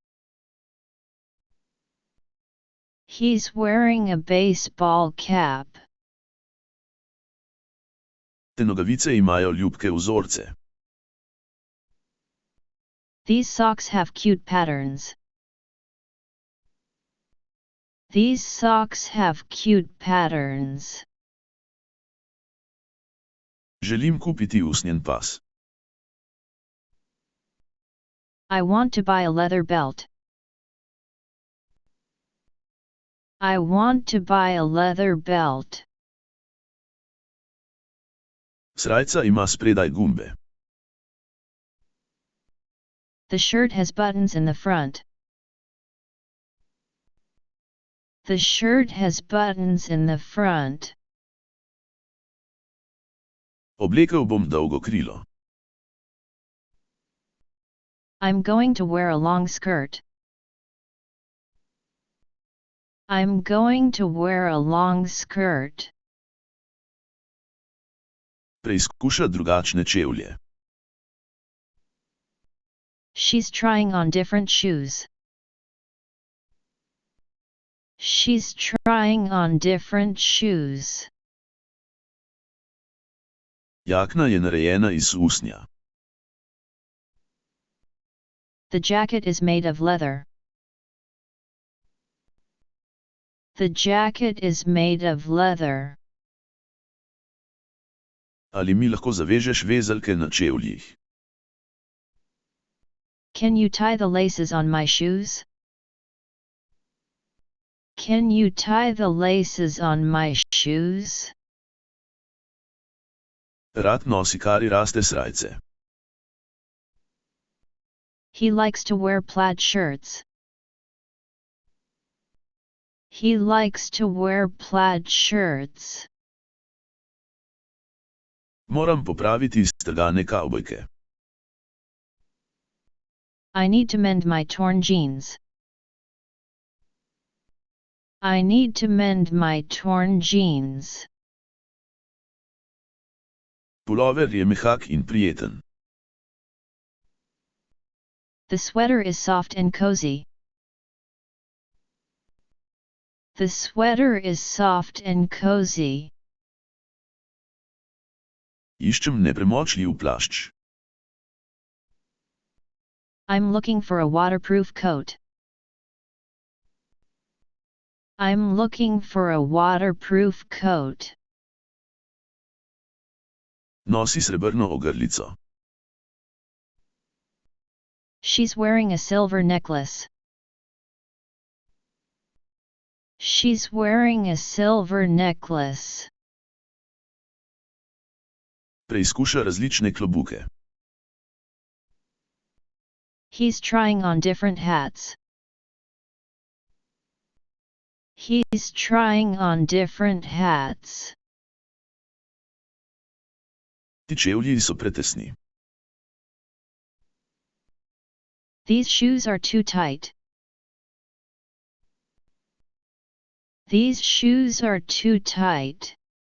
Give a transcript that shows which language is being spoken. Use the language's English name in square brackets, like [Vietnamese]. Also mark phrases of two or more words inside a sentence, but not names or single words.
[English] He's wearing a baseball cap. [Slovenian] Te nogavice imajo ljubke vzorce. [English] These socks have cute patterns. These socks have cute patterns. [Slovenian] Želim kupiti usnjen pas. [English] I want to buy a leather belt. I want to buy a leather belt. [Slovenian] Srajca ima spredaj gumbe. [English] The shirt has buttons in the front. The shirt has buttons in the front. [Slovenian] Oblekel bom dolgo krilo. [English] I'm going to wear a long skirt. I'm going to wear a long skirt. [Slovenian] Preizkuša drugačne čevlje. [English] She's trying on different shoes. She's trying on different shoes. [Slovenian] Jakna je narejena iz usnja. [English] The jacket is made of leather. The jacket is made of leather. [Slovenian] Ali mi lahko zavežeš vezalke na čevljih? [English] Can you tie the laces on my shoes? Can you tie the laces on my shoes? [Slovenian] Rad nosi kari raste srajce. [English] He likes to wear plaid shirts. He likes to wear plaid shirts. [Slovenian] Moram popraviti strgane kavbojke. [English] I need to mend my torn jeans. I need to mend my torn jeans. [Slovenian] Pulover je mehak in prijeten. [English] The sweater is soft and cozy. The sweater is soft and cozy. [Slovenian] Iščem nepremočljiv plašč. [English] I'm looking for a waterproof coat. I'm looking for a waterproof coat. [Slovenian] Nosi srebrno ogrlico. [English] She's wearing a silver necklace. She's wearing a silver necklace. [Slovenian] Preizkuša različne klobuke. [English] He's trying on different hats. He's trying on different hats. [Slovenian] Ti čevlji so pretesni. [English] These shoes are too tight. These shoes are too tight.